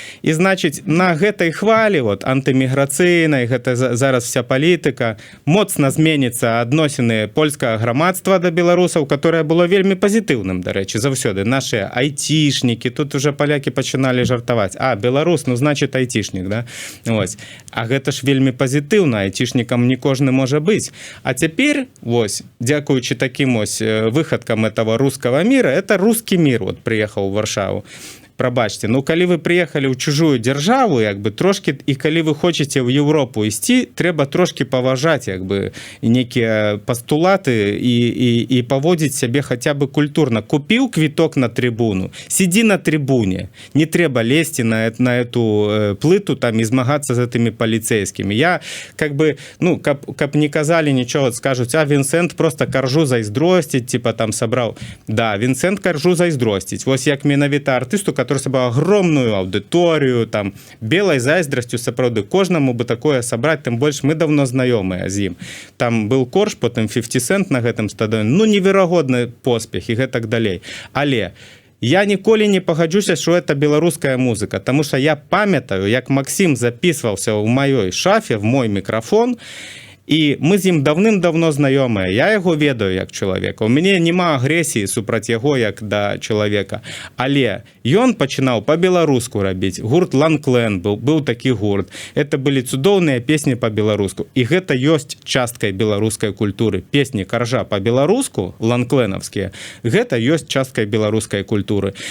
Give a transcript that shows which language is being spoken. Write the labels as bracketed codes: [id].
[be] І значыць, на гэтай хвалі вот антыміграцыйнай, гэта зараз вся палітыка, моцна зменіцца адносіны польскага грамадства да беларусаў, которое было вельмі пазітыўным, дарэчы, заўсёды. Нашыя айцішнікі, тут уже палякі пачыналі жартаваць. А, беларус, ну, значит, айцішнік, да? Ось. А гэта ж вельмі пазітыўна, айцішнікам не кожны можа быць. А цяпер, вось, дзякуючы такім ось выхадкам этого рускага мира, [ru] это русский мир вот приехал в Варшаву. [be] Прабачце, ну калі вы прыехалі ў чужую дзяржаву, як бы трошки, і калі вы хочаце ў Европу ісці, трэба трошки паважаць як бы некія пастулаты і паводзіць сябе хаця бы культурна. Купіў квіток на трибуну, сидзі на трибуне, не трэба лезці на эту плыту там і змагацца з гэтымі паліцейскімі. Я как бы, ну, каб не казалі нічого, скажуць, а Вінсент просто каржу зайздросціць, типа там сабраў. Да, Вінсент каржу зайздросціць. Вось як менавіта артысту, [ru] который собрал огромную аудиторию, там, белой зайздростью, сапраўды, кожнаму бы такое собрать, тем больше мы давно знакомые з ім. [be] Там был корж, потом 50 Cent на гэтым стадыёне, ну, неверагодны поспех і гэтак далей. Але я ніколі не пагаджуся, что это беларуская музыка, потому что я памятаю, як Максим записывался в маёй шафе, [ru] в мой микрофон, [be] і мы з ім давным-давно знаёмыя. Я яго ведаю як чалавека. У мяне няма агрэсіі супраць яго як да чалавека. Але ён пачынаў па-беларуску рабіць. Гурт Ланклен быў такі гурт. Это былі цудоўныя песні па-беларуску. І гэта ёсць часткай беларускай культуры. Песні каржа па-беларуску, ланкленаўскія, гэта ёсць часткай беларускай культуры.